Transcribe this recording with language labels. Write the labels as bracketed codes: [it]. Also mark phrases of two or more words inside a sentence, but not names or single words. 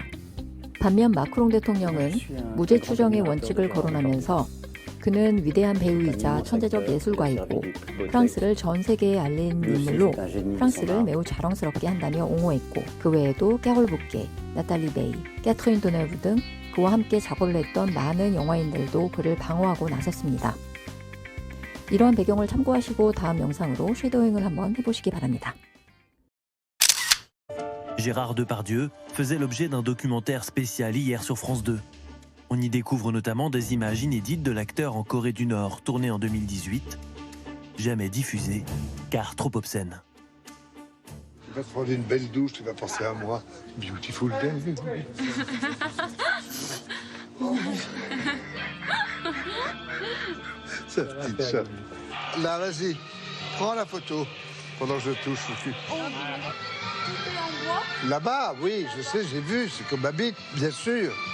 [ko] 반면 마크롱 대통령은 무죄 추정의 원칙을 거론하면서 그는 위대한 배우이자 천재적 예술가이고 프랑스를 전 세계에 알린 인물로 프랑스를 매우 자랑스럽게 한다며 옹호했고, 그 외에도 캐롤 부케, 나탈리 베이, 캐트린 도네브 등 그와 함께 작업을 했던 많은 영화인들도 그를 방어하고 나섰습니다. 이러한 배경을 참고하시고 다음 영상으로 쉐도잉을 한번 해보시기 바랍니다. [fr] Gérard Depardieu faisait l'objet d'un documentaire spécial hier sur France 2. On y découvre notamment des images inédites de l'acteur en Corée du Nord, tournées en 2018, jamais diffusées, car trop obscènes. Tu vas te prendre une belle douche, tu vas penser à moi. [en] Beautiful day. [fr] Sa petite chatte. Là, vas-y, prends la photo pendant que je touche le cul. Là-bas, oui, je sais, j'ai vu, c'est comme ma bite, bien sûr.